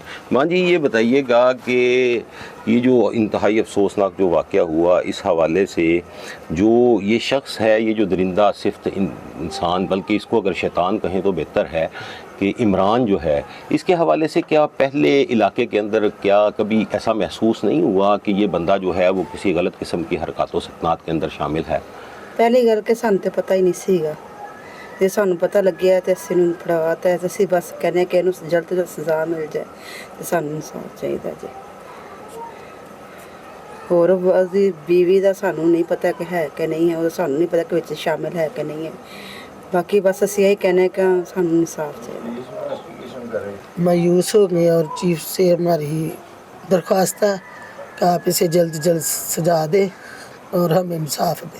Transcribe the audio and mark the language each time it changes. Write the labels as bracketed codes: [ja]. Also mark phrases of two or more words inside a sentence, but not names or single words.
[ur] ماں جی یہ بتائیے گا کہ یہ جو انتہائی افسوسناک جو واقعہ ہوا، اس حوالے سے جو یہ شخص ہے، یہ جو درندہ صفت انسان، بلکہ اس کو اگر شیطان کہیں تو بہتر ہے، کہ عمران جو ہے، اس کے حوالے سے کیا پہلے علاقے کے اندر کیا کبھی ایسا محسوس نہیں ہوا کہ یہ بندہ جو ہے وہ کسی غلط قسم کی حرکات و سکنات کے اندر شامل ہے؟ [pa] پہلی گل کہ سانوں تے پتہ ہی نہیں سیگا، جے سانوں پتہ لگیا تے اسی نوں پڑھاتا ہے، اسی بس کہنے کہ اینوں جلد تو سزا مل جائے، تے سانوں انصاف چاہیے جی۔ اور اسی بیوی دا سانوں نہیں پتہ کہ ہے کہ نہیں ہے، وہ سانوں نہیں پتہ کہ وچ شامل ہے کہ نہیں ہے، باقی بس اسی یہی کہنے کہ سانوں انصاف چاہیے۔ [ur] مایوس ہو گئے، اور چیف سے ہماری درخواست ہے کہ آپ اسے جلد جلد سزا دیں اور ہمیں انصاف دیں۔